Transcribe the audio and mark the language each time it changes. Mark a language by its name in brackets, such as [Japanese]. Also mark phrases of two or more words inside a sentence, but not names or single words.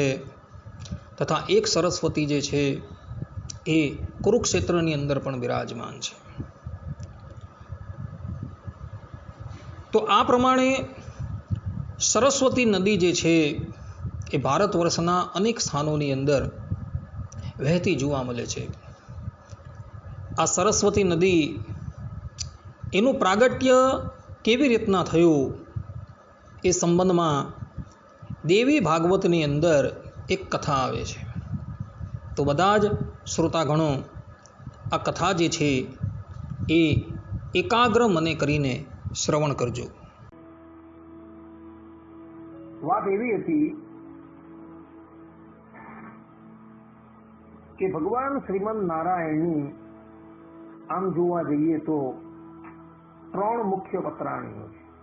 [Gujarati] તથા એક સરસ્વતી જે છે એ કુરુક્ષેત્રની અંદર પણ બિરાજમાન છે. તો આ પ્રમાણે સરસ્વતી નદી જે છે એ ભારતવર્ષના અનેક સ્થાનોની અંદર વહેતી જોવા મળે છે. આ સરસ્વતી નદી એનું પ્રાગટ્ય કેવી રીતના થયું એ સંબંધમાં દેવી ભાગવતની અંદર એક કથા આવે છે. તો બધા જ શ્રોતાગણો આ કથા જે છે એ એકાગ્ર મને કરીને શ્રવણ કરજો. વાત એવી હતી કે ભગવાન શ્રીમદ નારાયણની આમ જોવા જઈએ તો 3 મુખ્ય પત્રાણીઓ છે.